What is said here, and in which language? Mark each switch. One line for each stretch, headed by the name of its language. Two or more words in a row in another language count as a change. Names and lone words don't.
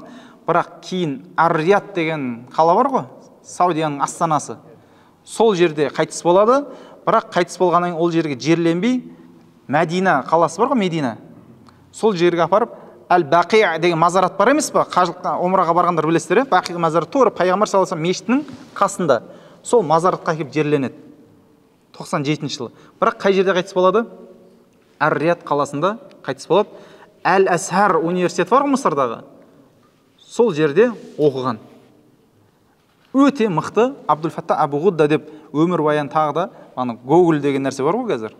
Kazakh: Бірақ кейін Ар-Рияд деген қала бар ғой, Саудияның астанасы. Сол жерде қайтыс болады. Бірақ қайтыс болғаннан кейін ол жерге жерленбей, Мәдина қаласы бар ғой, Медина. Сол жерге апарып, Әл-Бақи деген мазарат бар емес па? Қажылыққа, омраға барғандар білесіздер, Бақи мазарат тура Пайғамбар
Arabic: صلى الله عليه وسلم
Kazakh: мешітінің қасында. Сол мазаратқа келіп жерленеді. 97 жылы. Бірақ қай жерде қайтыс болады? Ар-Рияд қаласында қайтыс болады. Әл-Асхар университеті бар ғой Мысырдағы. Сол жерде оқыған. Өте мықты Абдул-Фаттах Абу-Ғудда деп өмір баян тағы да, Google деген нәрсе бар ғой қазір.